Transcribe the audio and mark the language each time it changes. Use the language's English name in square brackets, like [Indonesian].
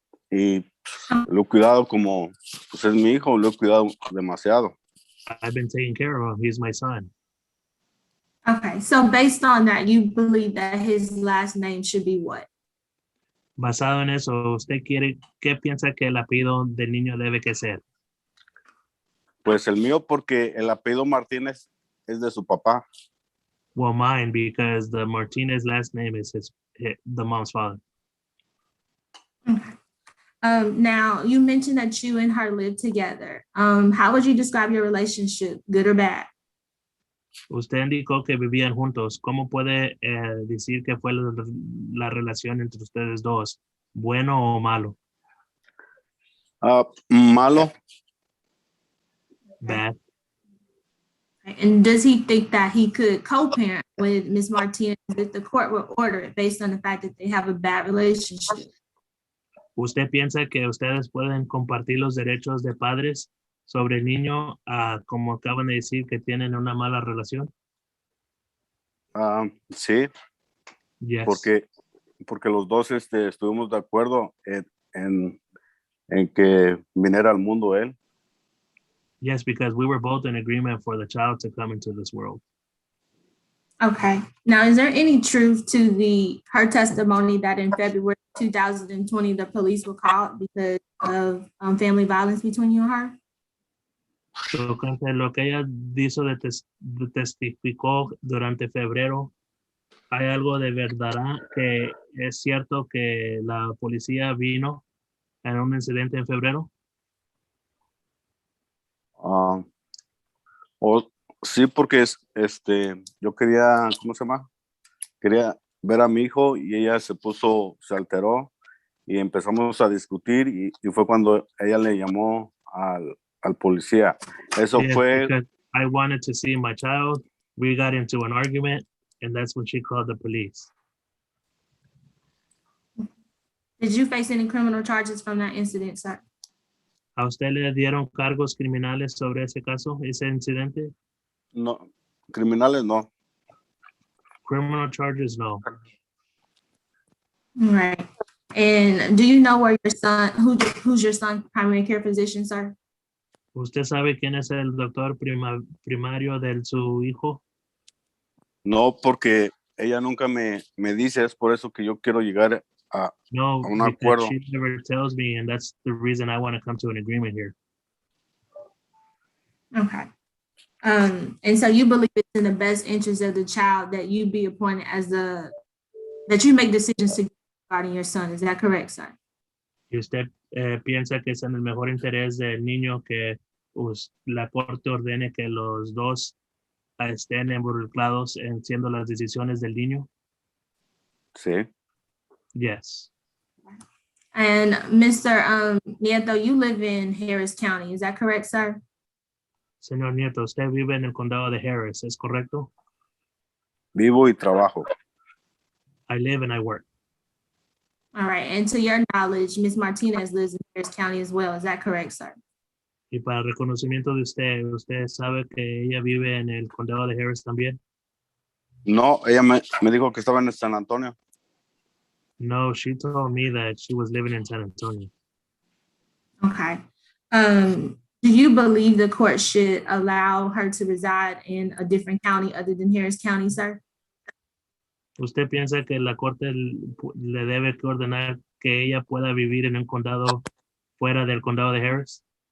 [Spanish] Y lo he cuidado como, pues es mi hijo, lo he cuidado demasiado. [English] I've been taking care of him. He's my son. Okay, so based on that, you believe that his last name should be what? [Spanish] Basado en eso, ¿qué piensa que el apellido del niño debe que ser? Pues el mío porque el apellido Martínez es de su papá. [English] Well, mine, because the Martinez last name is the mom's father. Okay. Now, you mentioned that you and her live together. How would you describe your relationship, good or bad? [Spanish] Usted indicó que vivían juntos. ¿Cómo puede decir que fue la relación entre ustedes dos? ¿Bueno o malo? Malo. [English] Bad. And does he think that he could co-parent with Ms. Martinez if the court would order it based on the fact that they have a bad relationship? [Spanish] ¿Usted piensa que ustedes pueden compartir los derechos de padres sobre el niño, como acaban de decir que tienen una mala relación? Sí, [English] Yes. [Spanish] porque los dos estuvimos de acuerdo en que viniera al mundo él. [English] Yes, because we were both in agreement for the child to come into this world. Okay. Now, is there any truth to her testimony that in February 2020, the police were called because of family violence between you and her? [Spanish] Tocante lo que ella dijo testificó durante febrero, ¿hay algo de verdad que es cierto que la policía vino en un incidente en febrero? Sí, porque yo quería, ¿cómo se llama? Quería ver a mi hijo y ella se alteró y empezamos a discutir y fue cuando ella le llamó al policía. Eso [English] Yes, [Spanish] fue, [English] because I wanted to see my child. We got into an argument, and that's when she called the police. Did you face any criminal charges from that incident, sir? [Spanish] ¿A usted le dieron cargos criminales sobre ese caso, ese incidente? no, criminales no. [English] Criminal charges, no. All right. And do you know where your son, who's your son's primary care physician, sir? [Spanish] ¿Usted sabe quién es el doctor primario de su hijo? No, porque ella nunca me dice, es por eso que yo quiero llegar a [English] No, [Spanish] un [English] because [Spanish] acuerdo. [English] she never tells me, and that's the reason I want to come to an agreement here. Okay. And so you believe it's in the best interest of the child that you be appointed that you make decisions regarding your son. Is that correct, sir? [Spanish] Y usted piensa que es en el mejor interés del niño que la corte ordene que los dos estén involucrados en siendo las decisiones del niño? Sí. [English] Yes. And Mr. Nieto, you live in Harris County. Is that correct, sir? [Spanish] Señor Nieto, usted vive en el condado de Harris, ¿es correcto? Vivo y trabajo. [English] I live and I work. All right. And to your knowledge, Ms. Martinez lives in Harris County as well. Is that correct, sir? [Spanish] Y para reconocimiento de usted sabe que ella vive en el condado de Harris también? No, ella me dijo que estaba en San Antonio. [English] No, she told me that she was living in San Antonio. Okay. Do you believe the court should allow her to reside in a different county other than Harris County, sir? [Spanish] ¿Usted piensa que la corte le debe ordenar que ella pueda vivir en un condado fuera del condado de Harris?